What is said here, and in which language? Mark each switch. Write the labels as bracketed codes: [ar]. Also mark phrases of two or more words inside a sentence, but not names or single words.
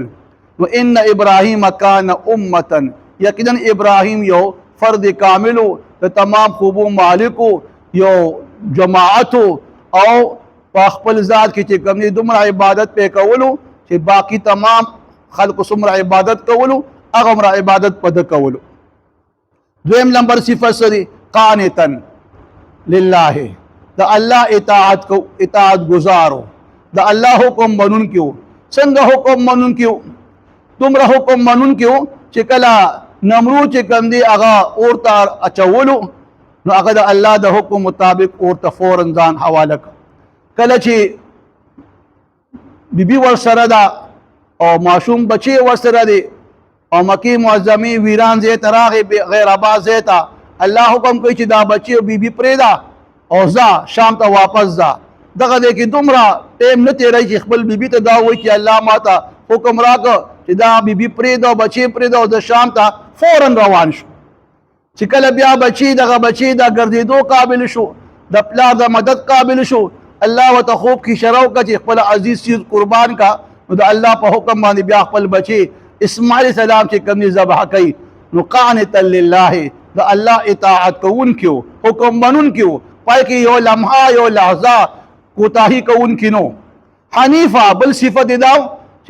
[ps] نو [ar] ان ابراهیم کان امتا، [ps] یقینا ابراهیم یو فرد کاملو، د تمام خوبو مالکو، یو جماعتو، او په خپل ذات کې چې کوم دي دومره عبادت پې کولو چې باقي تمام خلقو څومره عبادت کولو هغه عمره عبادت په ده کولو. دویم نمبر صفت سری [ar] قانتا لله، [ps] د الله اطاعت کو، اطاعت گزارو، د الله حکم منون کیو. څنګه حکم منون کیو؟ دومره حکم منون کیو چې کله نمرود چې کوم دی هغه اور ته اچولو، نو هغه د الله د حکم مطابق اور ته فوراً ځان حواله کړ. کله چې بیبي ورسره ده او ماشوم بچی ورسره دی، او مکی معظمی ویران زی تراغی غیر آباد زی تا الله حکم کوي چې دا بچي او بیبي پرېدا او ځه شام ته واپس ځه دغه دی کې دومره ټیم نه تېری چې خپل بیبي ته دا وایي چې الله ماته حکم راکړه چې دا بیبي پرېږده او بچي پرېږده او د شام ته فورا روان شو چې کله بیا بچي دغه بچي د ګرځېدو قابل شو د پلار د مدد قابل شو الله ورته خوب کې اشاره وکړه چې خپل عزیز چیز قربان کا نو د الله په حکم باندې بیا خپل بچي اسماعیل السلام چې کوم ذبح کوي نو قانتا لله د الله اطاعت کوونکي حکم منونکي پای کې یو لمحه یو لحظه کوتاهي کوونکي نو حنیفه بل صفت دا چې